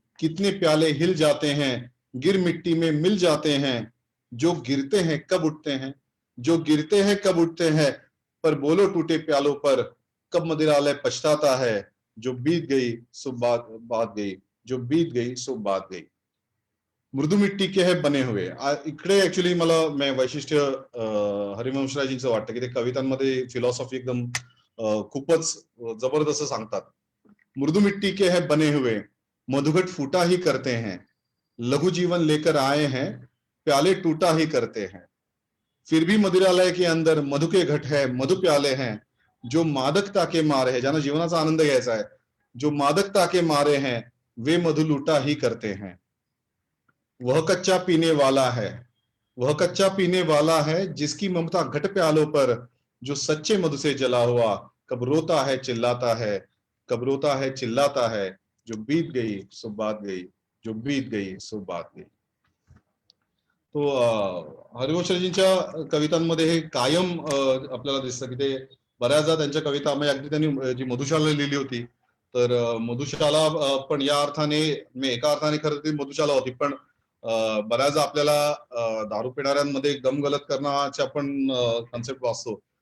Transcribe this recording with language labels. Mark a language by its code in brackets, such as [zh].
[hi] कितने प्याले हिल जाते हैं, गिर मिट्टी में मिल जाते हैं. जो गिरते हैं कब उठते हैं, जो गिरते हैं कब उठते हैं. पर बोलो टूटे प्यालों पर कब मदिरालय पछताता है. जो बीत गई सो बात बात गई, जो बीत गई सो बात गई. मृदू मिट्टी के है बने हुए. [mr] इकडे ऍक्च्युली मला वैशिष्ट्य हरिवंशरायजींचं वाटतं की ते कवितांमध्ये फिलॉसॉफी एकदम खूपच जबरदस्त सांगतात. [hi] मृदू मिट्टी के है बने हुए, मधुघट फूटा ही करते हैं, लघु जीवन लेकर आए हैं, प्याले टूटा ही करते हैं. फिर भी मदिरालय के अंदर मधु के घट है, मधु प्याले हैं, जो मादकता के मारे हैं, [mr] ज्यांना जीवनाचा आनंद घ्यायचा आहे, [hi] जो मादकता के मारे हैं, वे मधु लूटा ही करते हैं. वह कच्चा पीने वाला है, वह कच्चा पीने वाला है, जिसकी ममता घट प्यालों पर, जो सच्चे मधु से जला हुआ, कब रोता है चिल्लाता है, कब रोता है चिल्लाता है, जो बीत गई सो बात गई, जो बीत गई सो बात गई. [mr] तो हरिवंशरायजींच्या कवितांमध्ये हे कायम आपल्याला दिसतं की ते बऱ्याचदा त्यांच्या कविता म्हणजे अगदी त्यांनी जी मधुशाला लिहिली होती, तर मधुशाला पण या अर्थाने एका अर्थाने खरं ती मधुशाला होती, पण बऱ्याचदा आपल्याला दारू पिणाऱ्यांमध्ये गम गलत करण्याच्या पण कन्सेप्ट वाचतो.